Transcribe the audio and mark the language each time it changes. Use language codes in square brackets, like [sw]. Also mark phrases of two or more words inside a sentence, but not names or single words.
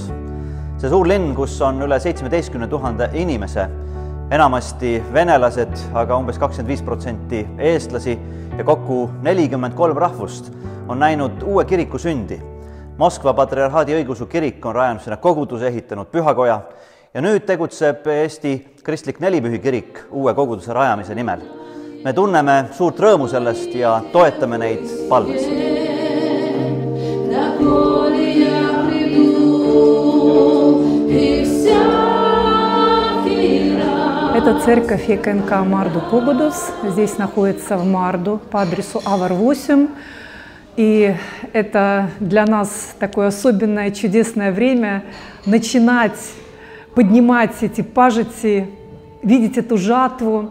[et] See suur linn, kus on üle 17 000 inimese, enamasti venelased, aga umbes 25% eestlasi ja kokku 43 rahvust, on näinud uue kiriku sündi. Moskva patriarhaadi õigeusu kirik on rajanud sinna koguduse, ehitanud pühakoja ja nüüd tegutseb Eesti kristlik nelipühi kirik uue koguduse rajamise nimel. Me tunneme suurt rõõmu sellest ja toetame neid palves. [ru] Это церковь ЕКНК Марду Погодус. Здесь находится в Марду по адресу Авар 8. И это для нас такое особенное, чудесное время начинать поднимать эти пажити, видеть эту жатву.